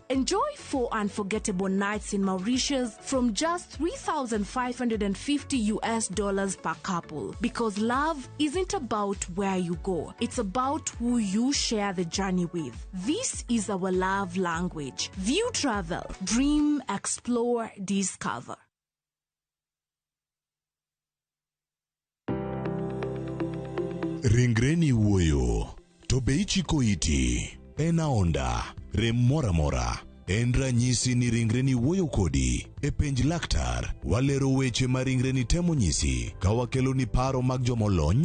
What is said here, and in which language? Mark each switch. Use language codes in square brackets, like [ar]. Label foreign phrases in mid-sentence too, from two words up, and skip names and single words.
[en] Enjoy 4 unforgettable nights in Mauritius from just $3,550 per couple. Because love isn't about where you go, it's about who you share the journey with. This is our love language. View travel, dream, explore, discover. [luo] Ringreni wuoyo, to be ichiko iti, en aonda, rem mora mora. En ranyisi ni ringreni wuoyo kodi. E penj laktar, walero weche ma ringreni temo nyisi, ka wakelo ni paro mag jomolony.